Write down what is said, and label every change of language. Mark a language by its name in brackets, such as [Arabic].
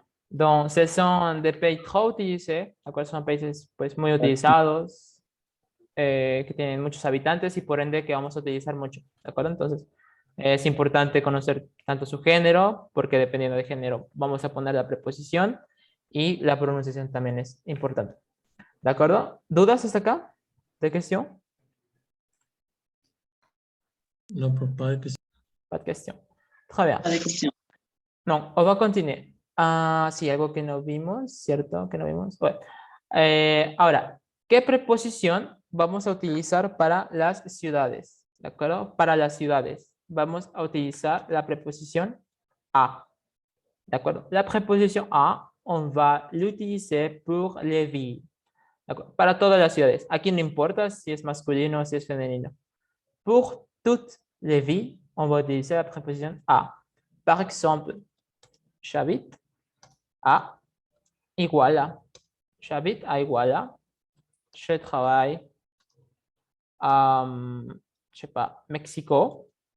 [French] Donc, ce sont des pays trop utilisés, [Spanish] ¿de acuerdo? Son países pues, muy utilizados, que tienen muchos habitantes y por ende que vamos a utilizar mucho, ¿de acuerdo? Entonces, es importante conocer tanto su género, porque dependiendo del género vamos a poner la preposición y la pronunciación también es importante. ¿De acuerdo? ¿Dudas hasta acá? ¿De cuestión? [French] Non, pas de question. Pas de question. Très bien. No, on va continuer. [Spanish] Ah, sí, algo que no vimos, ¿cierto? Que no vimos. Bueno. Ahora, ¿qué preposición vamos a utilizar para las ciudades? ¿De acuerdo? Para las ciudades vamos a utilizar la preposición a. ¿De acuerdo? La preposición a, [French] on va l'utiliser pour les villes. [Spanish] Para todas las ciudades. Aquí no importa si es masculino o si es femenino. [French] Pour toutes les villes, on va utiliser la préposition à. Par exemple, j'habite à Iguala. J'habite à Iguala. Je travaille à, je sais pas, Mexico.